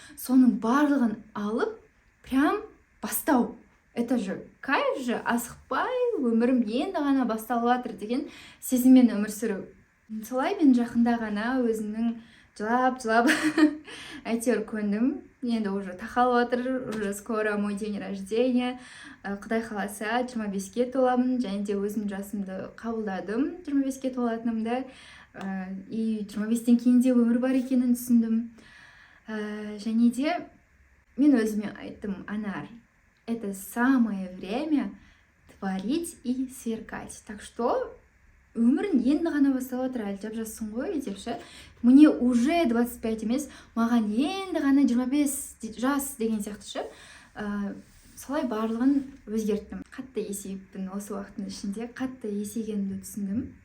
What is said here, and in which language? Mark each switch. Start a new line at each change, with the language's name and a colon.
Kazakh: Соның барлығын алып, прям бастау.
Russian: Это же кайф же,
Kazakh: асықпай, өмірім енді ғана басталып жатыр деген сезіммен өмір сүру. Солай мен жақында ғана өзімнің жылап әйтеуір көндім. Енді
Russian: уже
Kazakh: тақалып жатыр,
Russian: уже скоро мой день рождения.
Kazakh: Құдай қаласа 25-ке толамын, және де өзім жасымды қабылдадым 25-ке толатынымды. И 25-тен кейін де өмір бар екенін түсіндім. Және де мен өзіме айттым, Анар,
Russian: это самое время творить и сверкать. Так что
Kazakh: өмірің енді ғана басталып жатыр, әлі жап-жассың ғой депші.
Russian: Мне уже 25
Kazakh: емес, маған енді ғана 25 жас деген сияқтышы. Солай барлығын өзгерттім. Қатты есейіппін осы уақыттың ішінде, қатты есейгенімді түсіндім.